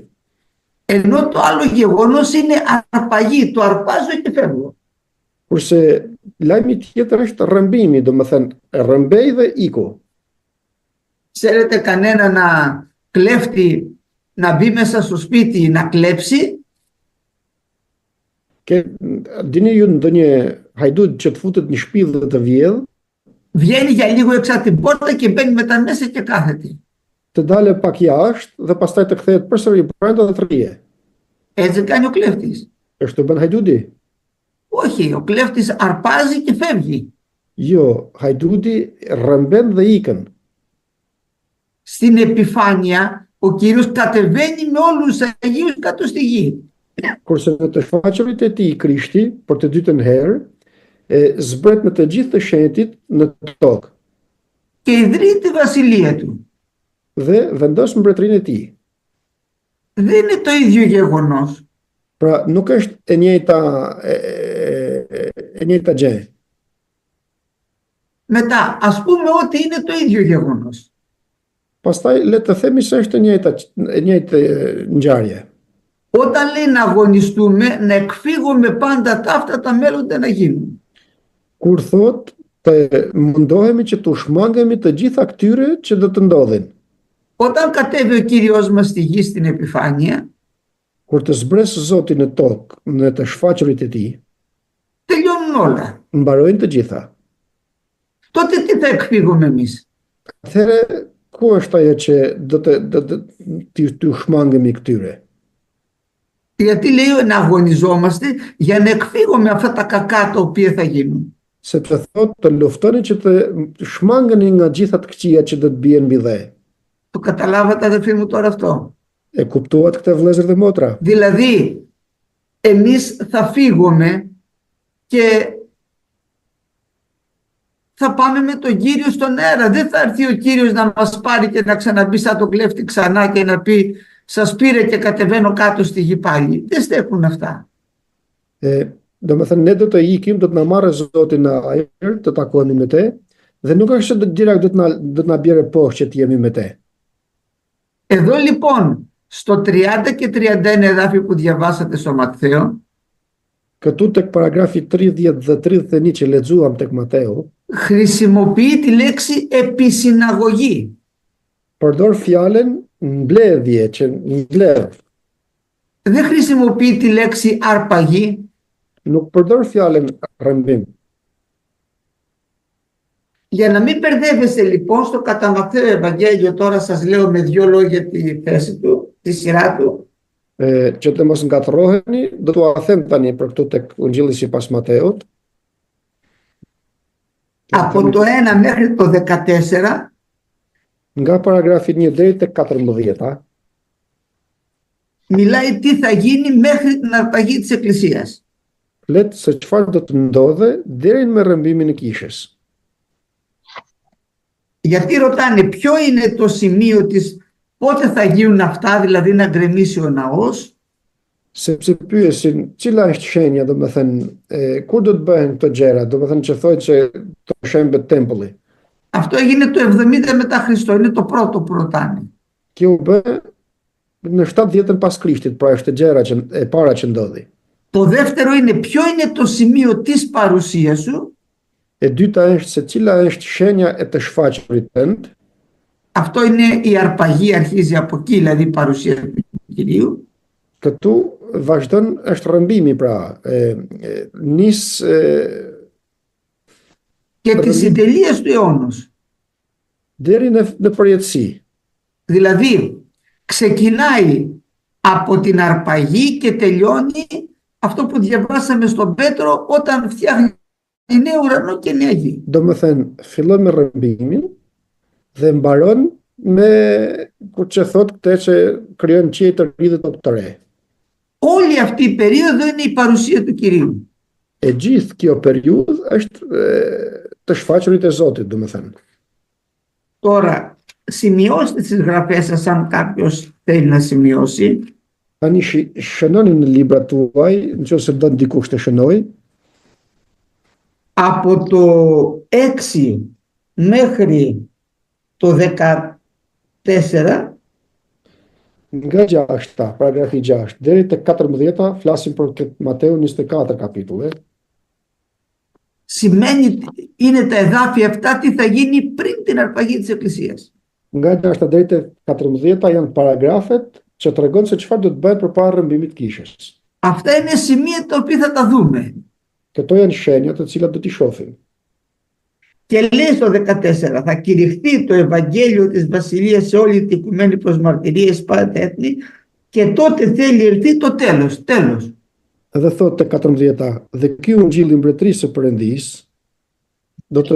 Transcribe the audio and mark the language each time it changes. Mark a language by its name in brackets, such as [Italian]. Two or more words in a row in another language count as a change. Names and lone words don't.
[Greek] Ενώ το άλλο γεγονός είναι αρπαγή, το αρπάζω και φεύγω. [Albanian] Kurse lajmi tjetër është rrëmbimi, domethënë rrëmbej dhe iku. [Greek] Ξέρετε κανένα να κλέφτη να μπει μέσα στο σπίτι να κλέψει? [Albanian] Και dini ju ndonjë hajdut që të futet në shtëpi dhe të vjedh, [Greek] Βγαίνει για λίγο έξω από την πόρτα και μπαίνει μετά μέσα και κάθεται. [Albanian] të dalë pak jashtë dhe pastaj të kthehet përsëri brenda dhe të rrije. [Greek] Έτσι κάνει ο κλέφτης. [Albanian] Është bën hajdudi? [Greek] Όχι, ο κλέφτης αρπάζει και φεύγει. [Albanian] Jo, hajdudi rrëmben dhe ikën. [Greek] Στην επιφάνεια ο Κύριος κατεβαίνει με όλους τους Αγίους κάτω στη γη. [Albanian] Kurse në të shfaqurit e tij Krishti, për të dytën herë, zbret me të gjithë të shenjtit në tokë [Greek] Και ιδρύει τη βασιλεία του. [Albanian] dhe vendos mbretërinë e tij. [Greek] Δεν είναι το ίδιο γεγονός. [Albanian] Pra nuk është e njëjta gjë. [Greek] Μετά, ας πούμε ότι είναι το ίδιο γεγονός. [Albanian] Pastaj le të themi se është e njëjtë ngjarje. [Greek] Όταν λέει να αγωνιστούμε, να εκφύγουμε πάντα τα αυτά τα μέλλοντα να γίνουν. [Albanian] Kur thot të mundohemi që të shmangemi të gjitha këtyre që do të ndodhin. [Greek] Όταν κατέβει ο Κύριος μας στη γη στην επιφάνεια, [Albanian] Kur të zbresë Zoti në tokë, në të shfaqurit e tij, [Greek] τελειώνουν όλα. [Albanian] mbarojnë të gjitha. [Greek] Τότε τι θα εκφύγουμε εμείς? [Albanian] Atëherë, ku është ajo që do të shmangemi këtyre? [Greek] Γιατί λέει να αγωνιζόμαστε για να εκφύγουμε αυτά τα κακά τα οποία θα γίνουν. [Albanian] Sepse thotë të luftoni që të shmangeni nga gjitha të këqija që do të bien mbi dhe. [Greek] Το καταλάβατε αδελφοί μου τώρα αυτό? [Albanian] E kuptuat këtë vëllezër dhe motra? [Greek] Δηλαδή, εμείς θα φύγουμε και θα πάμε με τον Κύριο στον αέρα. Δεν θα έρθει ο Κύριος να μας πάρει και να ξαναμπεί σαν τον κλέφτη ξανά και να πει σας πήρε και κατεβαίνω κάτω στη γη πάλι. Δεν στέκουν αυτά. [Albanian] Domethënë ne do të ikim, do të na marrë Zoti në ajër, të takohemi me te, dhe nuk është se direkt do të na bjerë poshtë që të jemi me te. [Greek] Εδώ λοιπόν, στο 30 και 31 εδάφιο που διαβάσατε στο Ματθαίο, [Albanian] Këtu tek paragrafi 30 dhe 31 që lexuam tek Mateu, [Greek] χρησιμοποιεί τη λέξη επισυναγωγή. [Albanian] përdor fjalën mbledhje, që mbledh. [Greek] Δεν χρησιμοποιεί τη λέξη αρπαγή. [Albanian] Nuk përdor fjalën rrëmbim. [Greek] Για να μην μπερδεύεστε λοιπόν στο κατά Ματθαίο Ευαγγέλιο, τώρα σας λέω με δύο λόγια τη θέση του, τη σειρά του. [Albanian] Që të mos ngatërroheni, do t'u them tani për këtu tek Ungjilli sipas Mateut. [Greek] Από το 1 μέχρι το 14 [Albanian] Nga paragrafi 1 deri tek 14, [Greek] μιλάει τι θα γίνει μέχρι την αρπαγή της Εκκλησίας. [Albanian] Flet se çfarë do të ndodhe deri me rrëmbimin e kishës. [Greek] Γιατί ρωτάνε ποιο είναι το σημείο της, πότε θα γίνουν αυτά, δηλαδή να γκρεμίσει ο ναός. [Albanian] Sepse pyesin, cila është shenja, kur do të bëhen këto gjëra, që thotë që të shembet tempulli. [Greek] Αυτό έγινε το 70 μετά Χριστό, είναι το πρώτο που ρωτάνε. [Albanian] Kjo u bë në 70-ën pas Krishtit, pra është gjëra e para që ndodhi. [Greek] Το δεύτερο είναι ποιο είναι το σημείο της παρουσίας σου. [Albanian] E dyta është se cila është shenja e të shfaqurit tënd. [Greek] Αυτό είναι η αρπαγή, αρχίζει από εκεί, δηλαδή η παρουσία του Κυρίου. [Albanian] Këtu vazhdon është rrëmbimi, pra nis [Greek] και τις συντελείες του αιώνος. [Albanian] Deri në përjetësi. [Greek] Δηλαδή ξεκινάει από την αρπαγή και τελειώνει αυτό που διαβάσαμε στον Πέτρο όταν φτιάχνει νέο ουρανό και νέα γη. [Albanian] Domethënë, fillon me rrëmbimin dhe mbaron me kur që thot këtë që krijon qiell të ri dhe tokë të re. [Greek] Όλη αυτή η περίοδο είναι η παρουσία του Κυρίου. [Albanian] E gjithë kjo periudhë është të shfaqurit e Zotit, domethënë. [Greek] Τώρα, σημειώστε τις γραφές σας αν κάποιος θέλει να σημειώσει. [Albanian] Tani shënoni në librat tuaj, nëse do dikush të shënoj. [Greek] Από το 6 μέχρι το 14 [Albanian] Nga 6, paragrafi 6, deri te 14, flasim për Mateu 24 kapitulli. [Greek] Σημαίνει, είναι τα εδάφια αυτά τι θα γίνει πριν την αρπαγή της Εκκλησίας. [Albanian] Nga 6 deri te 14 janë paragrafet që tregon se çfarë do të bëhet përpara rrëmbimit të kishës. [Greek] Αυτά είναι σημεία τα οποία θα τα δούμε. [Albanian] Këto janë shenjat të cilat do t'i shohim. [Greek] Και λέει στο 14, θα κηρυχθεί το Ευαγγέλιο της Βασιλείας σε όλη την οικουμένη προς μαρτυρίες πάντα τα έθνη και τότε θέλει έρθει το τέλος. Τέλος. [Albanian] Edhe thot te 14, dhe ky ungjilli i mbretërisë së Perëndisë do të